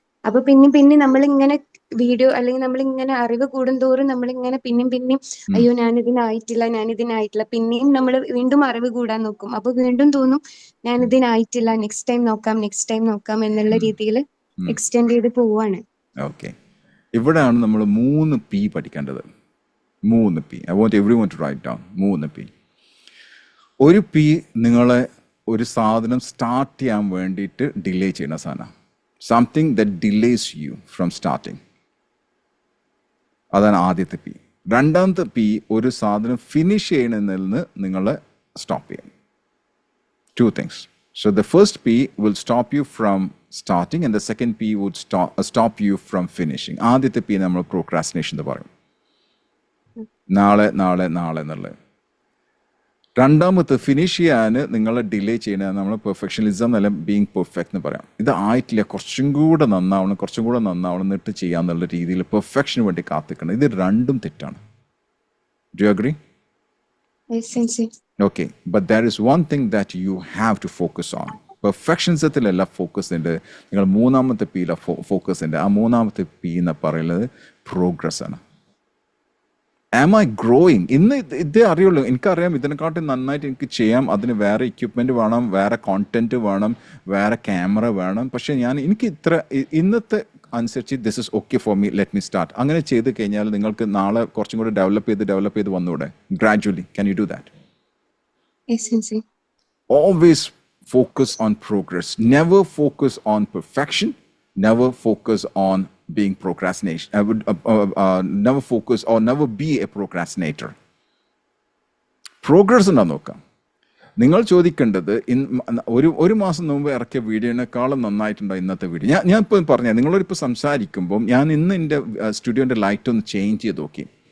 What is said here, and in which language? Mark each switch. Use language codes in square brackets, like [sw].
[ml] അപ്പൊ പിന്നെ നമ്മളിങ്ങനെ വീഡിയോ അല്ലെങ്കിൽ നമ്മളിങ്ങനെ അറിവ് കൂടുന്തോറും നമ്മളിങ്ങനെ പിന്നെയും അയ്യോ ഞാനിതിനായിട്ടില്ല, പിന്നെയും നമ്മൾ വീണ്ടും അറിവ് കൂടാൻ നോക്കും. അപ്പൊ വീണ്ടും തോന്നും ഞാനിതിനായിട്ടില്ല, നെക്സ്റ്റ് ടൈം നോക്കാം എന്നുള്ള രീതിയിൽ എക്സ്റ്റെൻഡ് ചെയ്ത് പോവാണ്. ഓക്കെ, ഇവിടെയാണ് നമ്മൾ 3 P പഠിക്കേണ്ടത്. [en] 3 P. I want everyone to write down 3 P. [ml] ഒരു P നിങ്ങളെ ഒരു സാധനം സ്റ്റാർട്ട് ചെയ്യാൻ വേണ്ടിയിട്ട് ഡിലേ ചെയ്യുന്ന സാധനം. [en] Something that delays you from starting. [ml] അതാണ് ആദ്യത്തെ P. രണ്ടാമത്തെ P, ഒരു സാധനം ഫിനിഷ് ചെയ്യണമെന്നതിൽ നിന്ന് നിങ്ങളെ സ്റ്റോപ്പ് ചെയ്യാം. [en] 2 things. So the first P will stop you from starting and the second P would stop you from finishing. [ml] ആദ്യത്തെ P നമ്മൾ പ്രോക്രാസ്റ്റിനേഷൻ എന്ന് പറയും. നാളെ എന്നുള്ളത്. രണ്ടാമത്തെ ഫിനിഷ് ചെയ്യാൻ നിങ്ങളെ ഡിലേ ചെയ്യുന്ന നമ്മൾ പെർഫെക്ഷനിസം അല്ല [en] being perfect [ml] എന്ന് പറയാം. ഇത് ആയിട്ടില്ല, കുറച്ചും കൂടെ നന്നാവണം എന്നിട്ട് ചെയ്യാന്നുള്ള രീതിയിൽ പെർഫെക്ഷന് വേണ്ടി കാത്തിക്കണം. ഇത് രണ്ടും തെറ്റാണ്. [en] Do you agree? Yes, Sensei. Okay, but there is one thing that you have to focus on. [ml] പെർഫെക്ഷൻസത്തിലല്ല focus ഉണ്ട്, നിങ്ങൾ മൂന്നാമത്തെ പിയില ഫോക്കസ് ഉണ്ട്. ആ മൂന്നാമത്തെ പി എന്ന് പറയുന്നത് പ്രോഗ്രസ് ആണ്. [en] Am I growing? [ml] ഇന്ന് ഇതേ അറിയുള്ളൂ, എനിക്കറിയാം ഇതിനെക്കാട്ടും നന്നായിട്ട് എനിക്ക് ചെയ്യാം, അതിന് വേറെ എക്യുപ്മെൻറ്റ് വേണം, വേറെ കോണ്ടന്റ് വേണം, വേറെ ക്യാമറ വേണം. പക്ഷേ എനിക്ക് ഇന്നത്തെ അനുസരിച്ച് [en] This is okay for me, let me start. [ml] അങ്ങനെ ചെയ്ത് കഴിഞ്ഞാൽ നിങ്ങൾക്ക് നാളെ കുറച്ചും കൂടി ഡെവലപ്പ് ചെയ്ത് വന്നൂടെ? [en] Gradually can you do that? Yes, Sensei. Always focus on progress. Never focus on perfection. Never focus on being procrastination. Never focus or never be a procrastinator. [ml] Progress എന്നാ നോക്കാം. നിങ്ങൾ ചോദിക്കേണ്ടത് ഒരു മാസം മുമ്പ് ഇറക്കിയ വീഡിയോനേക്കാളും നന്നായിട്ടുണ്ടോ ഇന്നത്തെ വീഡിയോ? ഞാൻ ഇപ്പോൾ പറഞ്ഞ നിങ്ങളോടിപ്പോൾ സംസാരിക്കുമ്പം ഞാൻ ഇന്ന് എൻ്റെ സ്റ്റുഡിയോൻ്റെ ലൈറ്റ് ഒന്ന് ചേഞ്ച് ചെയ്ത് നോക്കി.